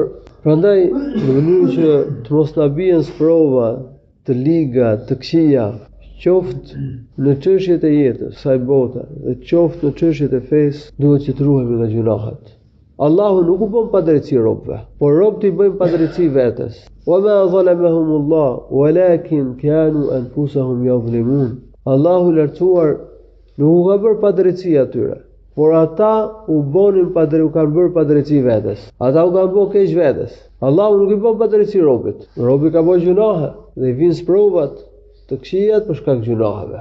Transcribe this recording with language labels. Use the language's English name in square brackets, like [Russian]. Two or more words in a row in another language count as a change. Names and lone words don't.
[Albanian] Prandaj, në mënyrë që të mos na bien sprova, të liga, të këqija, qoftë në çështjet e jetës, kësaj bote, dhe qoftë në çështjet e fesë, duhet që të ruhemi nga gjunahet. Allahu nuk u bën padrejti robëve, por robët i bëjnë padrejti vetes. [Arabic] وما ظلمهم الله ولكن كانوا أنفسهم يظلمون. [Albanian] Allahu i lartësuar nuk u ka bërë padrejti atyre, por ata u kanë bërë padrejti vetes. Ata u kanë bërë keq vetes. Allahu nuk i bën padrejti robit. Robi ka bërë gjunahe dhe i vijnë sprovat të këqijat për shkak të gjunaheve.